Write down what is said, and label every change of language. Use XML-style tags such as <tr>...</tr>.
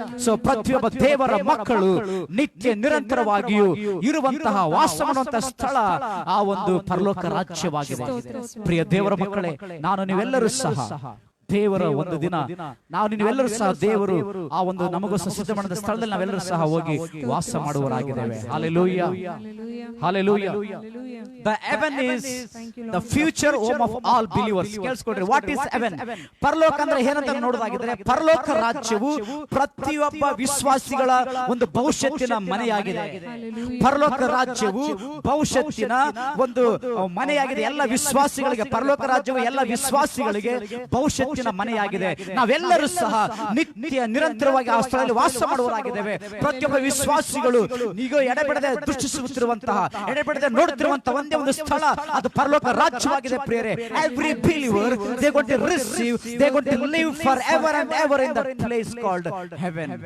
<kn>So ಪ್ರತಿಯೊಬ್ಬ ದೇವರ ಮಕ್ಕಳು ನಿತ್ಯ ನಿರಂತರವಾಗಿಯೂ ಇರುವಂತಹ ವಾಸ ಮಾಡುವಂತಹ ಸ್ಥಳ ಆ ಒಂದು ಪರಲೋಕ ರಾಜ್ಯವಾಗಿದೆ. ಪ್ರಿಯ ದೇವರ ಮಕ್ಕಳೇ, ನಾನು ನೀವೆಲ್ಲರೂ ಸಹ ದೇವರ ಒಂದು ದಿನ ನಾವು ನೀವೆಲ್ಲರೂ ಸಹ ದೇವರು ಆ ಒಂದು ನಮಗೋಸ್ಕರ ಸಿದ್ಧ ಮಾಡಿದ ಸ್ಥಳದಲ್ಲಿ ನಾವೆಲ್ಲರೂ ಸಹ ಹೋಗಿ ವಾಸ ಮಾಡುವವರಾಗಿದ್ದೇವೆ. Hallelujah, hallelujah.</kn> <en>The heaven is the future home of all believers.</en> <kn>ಕೇಳಿಸ್ಕೊಳ್ರಿ,</kn> <en>What is heaven?</en> <kn>ಪರಲೋಕ ಅಂದ್ರೆ ಏನಂತ ನೋಡೋದಾಗಿದ್ರೆ, ಪರಲೋಕ ರಾಜ್ಯವು ಪ್ರತಿಯೊಬ್ಬ ವಿಶ್ವಾಸಿಗಳ ಒಂದು ಭವಿಷ್ಯತ್ತಿನ ಮನೆಯಾಗಿದೆ. ಪರಲೋಕ ರಾಜ್ಯವು ಭವಿಷ್ಯತ್ತಿನ ಒಂದು ಮನೆಯಾಗಿದೆ. ಎಲ್ಲ ವಿಶ್ವಾಸಿಗಳಿಗೆ ಪರಲೋಕ ರಾಜ್ಯವು ಎಲ್ಲ ವಿಶ್ವಾಸಿಗಳಿಗೆ ಭವಿಷ್ಯತ್ತಿನ ಮನೆಯಾಗಿದೆ. ನಾವೆಲ್ಲರೂ ಸಹ ನಿತ್ಯ ನಿರಂತರವಾಗಿ ಆ ಸ್ಥಳದಲ್ಲಿ ವಾಸ ಮಾಡುವವರಾಗಿದ್ದೇವೆ. ಪ್ರತಿಯೊಬ್ಬ ವಿಶ್ವಾಸಿಗಳು ಈಗ ಎಡೆಬಿಡದೆ ದೃಷ್ಟಿಸುತ್ತಿರುವಂತಹ, ಎಡೆಬಿಡದೆ ನೋಡುತ್ತಿರುವಂತಹ ಒಂದೇ ಒಂದು ಸ್ಥಳ ಅದು ಪರಲೋಕ ರಾಜ್ಯವಾಗಿದೆ ಪ್ರಿಯರೇ.</kn> <en>Every believer they going to receive, they going to live forever and ever in that place called heaven.</en>